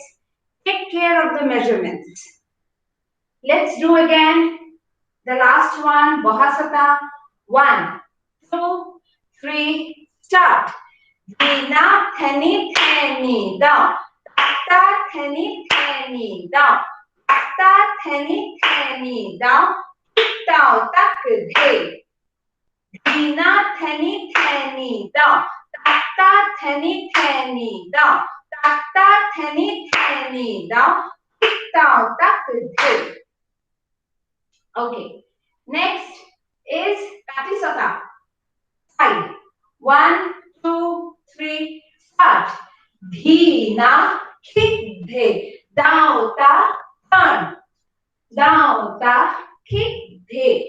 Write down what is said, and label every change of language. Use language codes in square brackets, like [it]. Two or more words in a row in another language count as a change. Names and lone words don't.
[en] Take care of the measurements. Let's do again the last one, Bahasata. 1, 2, 3, start. Dina, thani, thani, down. Ta, thani, thani, down. Ta, thani, thani, down. Down, tak, de. Dina, thani, thani, down. Ta, thani, thani, down. Ta, thani, thani, down. Down, tak, de. Okay. Next is Katisata. 5. 1, 2, 3, start. Dhina, kick, de. Down, ta, turn. Down, ta, kick, de.